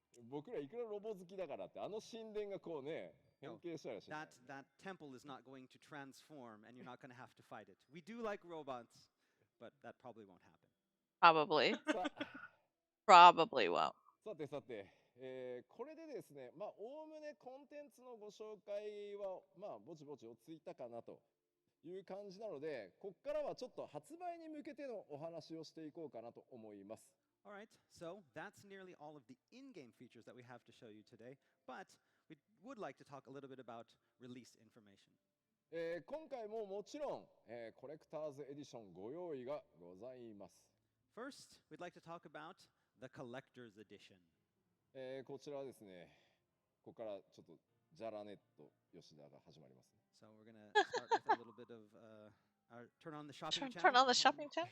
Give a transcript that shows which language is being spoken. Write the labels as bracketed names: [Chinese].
[Japanese] 僕らいくらロボ好きだからってあの神殿がこうね変形したらしい。 [English] That temple is not going to transform and you're not going to have to fight it. We do like robots, but that probably won't happen. Probably. [Japanese] さ [English] Probably won't. [Japanese] さてさて、これでですね、まあおおむねコンテンツのご紹介はまあぼちぼち落ち着いたかなという感じなので、ここからはちょっと発売に向けてのお話をしていこうかなと思います。 [English] All right, so that's nearly all of the in-game features that we have to show you today, but we would like to talk a little bit about release information. [Japanese] 今回ももちろん、コレクターズエディションご用意がございます。 [English] First, we'd like to talk about the Collector's Edition. [Japanese] こちらはですね、ここからちょっとジャラネット吉田が始まります。 [English] So we're going to start with a little bit of our turn on the shopping channel. Turn on the shopping channel?